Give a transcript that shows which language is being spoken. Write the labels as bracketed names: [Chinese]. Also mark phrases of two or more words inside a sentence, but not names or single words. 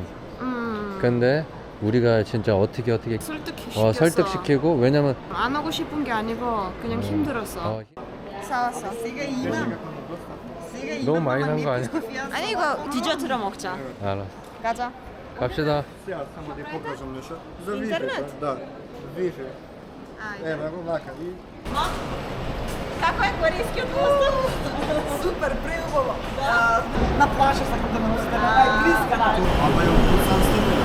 [Korean] 근데 우리가 진짜 어떻게 설득시켰어. 설득시키고, 왜냐면 안 하고 싶은 게 아니고 그냥 힘들었어. 사왔어. 너무 많이 산 거 아니야? 아니 이거 디저트로 먹자. 알아. 가자. 갑시다. [Macedonian] Сега само да покажам нешто. За Интернет? Wi-Fi. Да. Wi-Fi. Ево го вака и Како е корейскиот мост? Супер, преубаво. На плажа сакам да ме носите, на најблиска на. ама е Бусан степен.